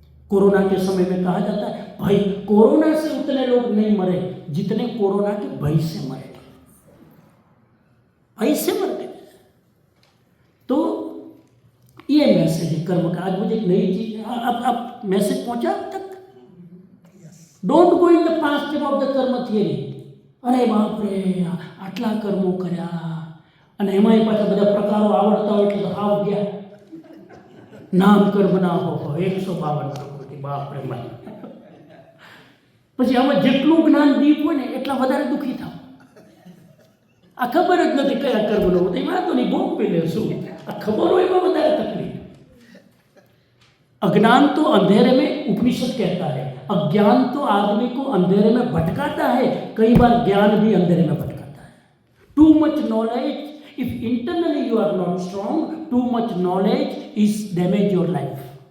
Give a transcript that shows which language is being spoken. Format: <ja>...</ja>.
<hi>Corona के समय में कहा जाता है भाई कोरोना से उतने लोग नहीं मरे जितने कोरोना के भय से मरे, भय से मर गए। तो ये मैसेज है कर्म का। आज मुझे एक नई चीज, अब मैसेज पहुंचा अब तक?</hi> <en>Don't go in the past about the karma theory.</en> <hi>अरे बाप रे,</hi> <gu>આટલા કર્મો કર્યા અને એમાંય પાછા બધા પ્રકારો આવડતા હોય એટલે તો હાવ ગયા। નામ કર્મ ના હો 152 પ્રકૃતિ, બાપ રે ભાઈ। પછી આમાં જેટલું જ્ઞાન દીપ હોય ને એટલા વધારે દુઃખી થાવ। આ ખબર જ નથી કયા કર્મનો હોય, એમાં તો નહીં ભોગ પી લેશું। આ ખબર હોય એમાં વધારે તકલીફ।</gu> <hi>अज्ञान तो अंधेरे में, उपनिषद कहता है, अज्ञान तो आदमी को अंधेरे में भटकाता है। कई बार ज्ञान भी अंधेरे में भटकाता है।</hi> <en>Too much knowledge, if internally you are not strong, too much knowledge is damage your life.</en>